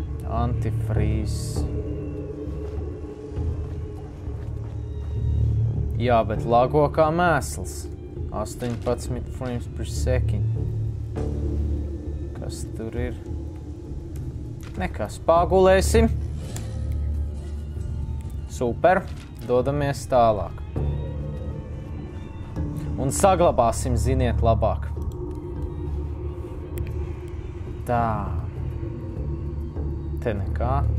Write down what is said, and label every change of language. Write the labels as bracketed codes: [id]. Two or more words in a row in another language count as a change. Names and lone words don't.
[lv] Antifreeze. Jā, bet lago kā mēsls. [en] 18 frames per second. [lv] Kas tur ir? Nekas, pagulēsim. Super, dodamies tālāk. Un saglabāsim, ziniet, labāk. Tā. Te nekā.